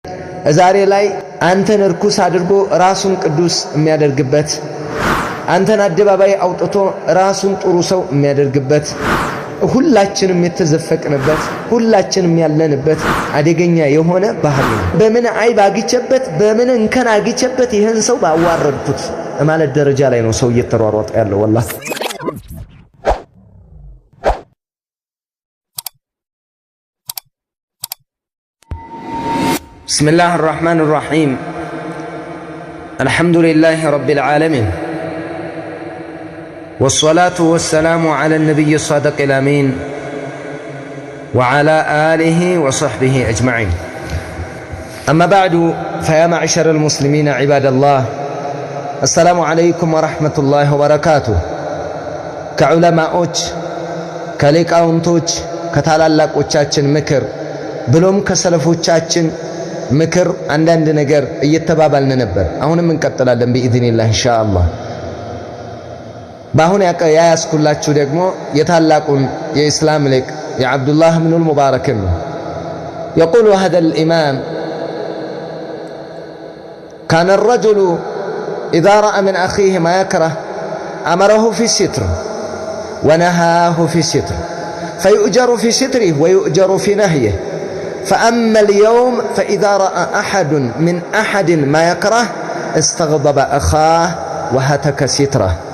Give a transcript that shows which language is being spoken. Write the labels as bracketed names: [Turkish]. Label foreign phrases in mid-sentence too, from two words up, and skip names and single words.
[Amharic] ዛሬ ላይ አንተን እርኩስ አድርጎ ራሱን ቅዱስ የሚያደርግበት አንተን አደባባይ አውጥቶ ራሱን ጥሩ ሰው የሚያደርግበት ሁላችንም የተዘፈቅንበት ሁላችንም ያለንበት አደገኛ የሆነ ባህል ነው። በምን አይብ አግቸበት በምን እንከን አግቸበት ይሄን ሰው ባዋረድኩት ማለት ደረጃ ላይ ነው ሰው እየተሯሯጠ ያለው [Arabic] والله بسم الله الرحمن الرحيم الحمد لله رب العالمين والصلاة والسلام على النبي الصادق الأمين وعلى آله وصحبه أجمعين أما بعد فيا معشر المسلمين عباد الله السلام عليكم ورحمة الله وبركاته كعلماء كليقاونتوች [Amharic] ከታላላቆቻችን ምክር ብሎም ከሰለፎቻችን ምክር አንዳንድ ነገር እየተባባልን ነበር። አሁንም እንቀጥላለን [Arabic] بإذنillah ኢንሻአላህ። [Amharic] ባሁን ያያስኩላችሁ ደግሞ የታላቁን የእስላም ሊቅ የአብዱላህ ኢብኑ አልሙባረክ ነው። [Arabic] يقول هذا الإمام كان الرجل إذا رأى من أخيه ما يكره أمره في الستر ونهاه في الستر فيؤجر في ستره ويؤجر في نهيه فأما اليوم فإذا رأى أحد من أحد ما يكره استغضب أخاه وهتك ستره